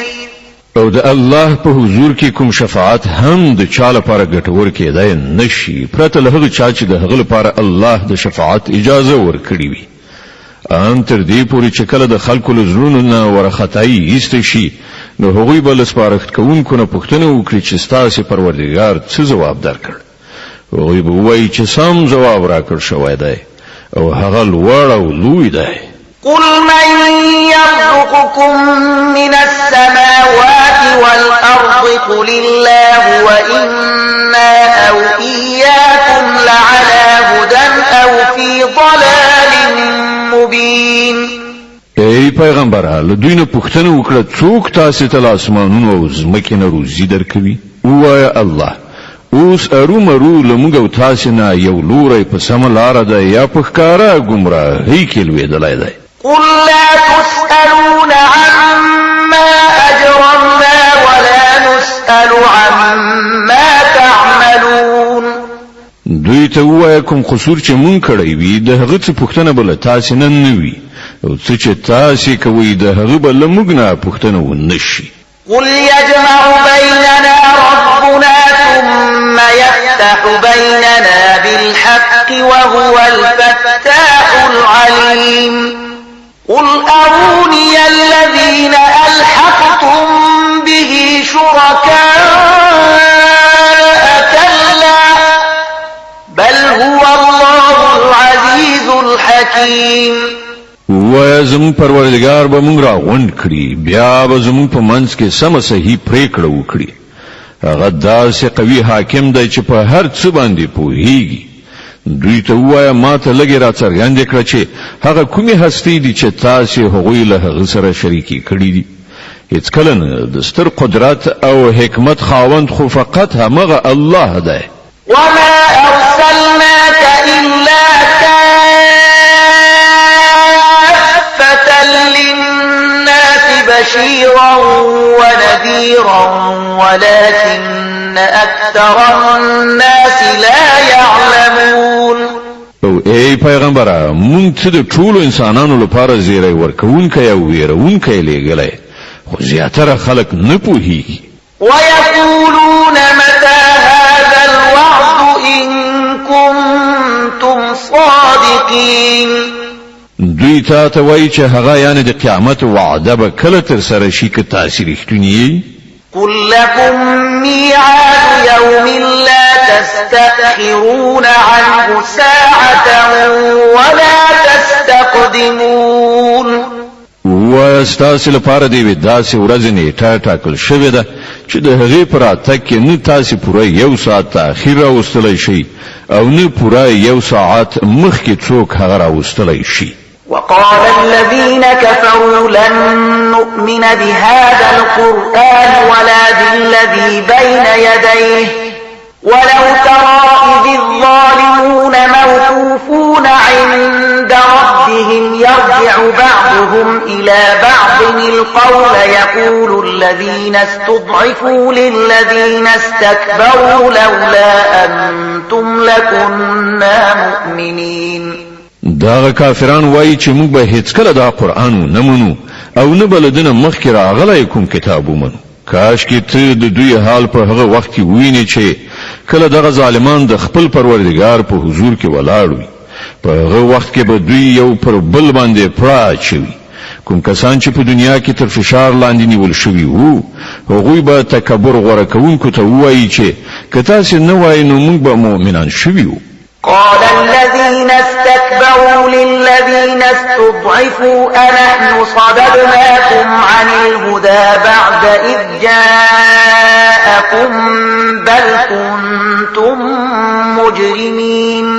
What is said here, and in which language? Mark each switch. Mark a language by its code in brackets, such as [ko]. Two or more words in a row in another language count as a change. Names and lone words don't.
[ps] او د الله په حضور کې کوم شفاعت هم د چا لپاره ګټور کېدای نشي پرته له هغه چا چې د هغه لپاره الله د شفاعت اجازه ورکړي وي. ان تر دې پورې چې کله د خلکو له زړونو نه ورختایي ایست شي نو هغوی به له سپارښت کوونکو نه پوښتنه وکړي چې ستاسې پروردګار څه ځواب درکړ. هغوی به ووایي چې سم ځواب راکړ شوی دی او هغه لوړ او لوی دی. [ar] قل من يرزقكم من السماوات والأرض قل الله وإنا أو إياكم لعلى هدى أو في ضلال مبين. [ps] ای پیغمبره له دوی نه پوښتنه وکړه څوک تاسې ته له اسمانونو او ځمکې نه روزي درکوي؟ ووایه الله. اوس ارومرو له موږ او تاسې نه یو لوری په سمه لاره ده یا په ښکاره ګمراهۍ کې لوېدلی دی. [ar] قل لا تسألون عما أجرمنا ولا نسأل عما تعملون. [ps] دوی ته ووایه کوم قصور چې مونږ کړی وي د هغه څه پوښتنه به له تاسې نه وي او څه چې تاسې کوئ د هغه به له موږ نه پوښتنه ونه شي. [ar] قل يجمع بيننا ربنا ثم يفتح بيننا بالحق وهو الفتاح العليم. قل أروني الذين ألحقتم به شركاء كلا بل هو الله العزيز الحكيم. [ps] وای زمون پروردگار به مونږ راغونډ کړي بیا به زمون په منځ کې سم صحیح پریکړه وکړي. هغه داسې قوي حاکم دی چې په هر څه باندې پوهیږي. دوی ته وایه ما ته لږې راڅرګندې کړه چې هغه کومې هستۍ دي چې تاسې هغوی له هغه سره شریکې کړي دي. هېڅکله نه د ستر قدرت او حکمت خاوند خو فقط همغه الله دی. [ar] وما أرسلناك إلا كافة للناس بشيرا ونذيرا ولكن أكثر الناس لا يعلمون. [ps] او ای پیغمبره مونږ ته د ټولو انسانانو لپاره زیری ورکوونکی او ویرونکی لېږلی خو زیاتره خلک نه پوهیږي. [ar] ويقولون متى هذا الوعد إن كنتم صادقين. [ps] دوی ته وایي چې هغه یعنی د قیامت وعده به کله تر سره شي که تاسې رښتونی یئ. [ar] قل لكم ميعاد يوم لا تستأخرون عنه ساعة ولا تستقدمون. [ps] ستاسې لپاره د یوې داسې ورځې نیټه ټاکل شوې ده چې د هغې په راتګ کې نه تاسې پوره یو ساعت تاخیر راوستلی شئ او نه پوره یو ساعت مخکې څوک هغه راوستلی شي. [ar] وقال الذين كفروا لن نؤمن بهذا القرآن ولا بالذي بين يديه ولو ترى إذ الظالمون موقوفون عند ربهم يرجع بعضهم إلى بعض القول يقول الذين استضعفوا للذين استكبروا لولا أنتم لكنا مؤمنين. [ps] دا کافران وایي چې موږ به هیڅکله دا قرآن نه منو او نه به له دنه مخکې راغلی کوم کتاب ومنو. کاشکې ته د دوی حال په هغه وخت کې ووینې چې کله دغه ظالمان د خپل پروردګار په حضور کې ولاړ وي. په هغه وخت کې به دوی یو پر بل باندې پړه اچوي. کوم کسان چې په دنیا کې تر فشار لاندې نیول شوي وو هغوی به تکبر غوره کوونکو ته ووایي چې که تاسې نه وایئ نو موږ به مؤمنان شوي وو. [ar] قال الذين استكبروا للذين استضعفوا أنحن صددناكم عن الهدى بعد إذ جاءكم بل كنتم مجرمين.